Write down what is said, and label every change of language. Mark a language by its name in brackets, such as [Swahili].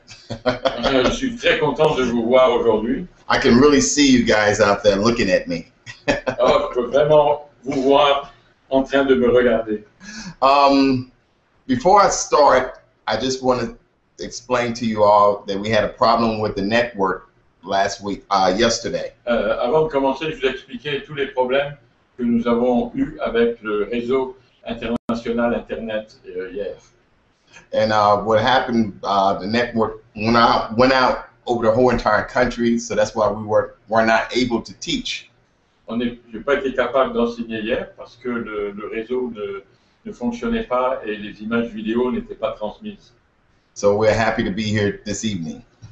[French] Je suis très content de vous voir aujourd'hui. [English] I can really see you guys out there looking at me. [French] Alors, je peux vraiment vous voir en train de me regarder. [English] Before I start, I just want to explain to you all that we had a problem with the network yesterday. [French] Avant de commencer, je vais expliquer tous les problèmes que nous avons eus avec le réseau international Internet hier. [English] And what happened, the network went out over the whole entire country, so that's why we were not able to teach. [French] Je n'ai pas été capable d'enseigner hier parce que le réseau ne fonctionnait pas et les images vidéo n'étaient pas transmises. [English] So we're happy to be here this evening.